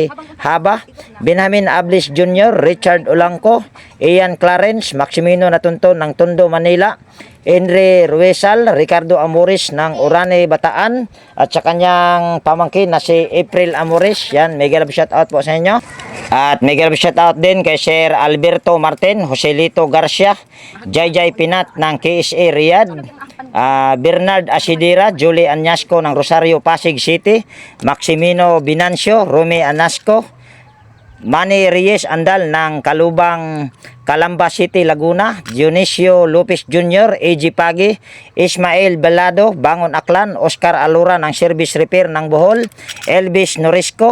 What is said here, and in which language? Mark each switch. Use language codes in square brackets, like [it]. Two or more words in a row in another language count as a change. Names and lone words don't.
[tl] Haba, Benjamin Ablis Jr., Richard Olangco, Ian Clarence, Maximino Natunto ng Tondo, Manila, Henry Ruesal, Ricardo Amores ng Orane, Bataan, at sa kanyang pamangkin na si April Amores. Yan, [en] mega love shoutout [tl] po sa inyo. At [en] mega love shoutout [tl] din kay Sir Alberto Martin, Joselito Garcia, Jai Pinat ng KSA Riyadh, Bernard Asidira, Julie Anyasco ng Rosario, Pasig City, Maximino Binancio, Rome Anasco, Manny Reyes Andal ng Kalubang, Calamba City, Laguna, Dionisio Lopez Jr., AG Pagi, Ismael Belado, Bangon Aklan, Oscar Alura ng Service Repair ng Bohol, Elvis Norisco,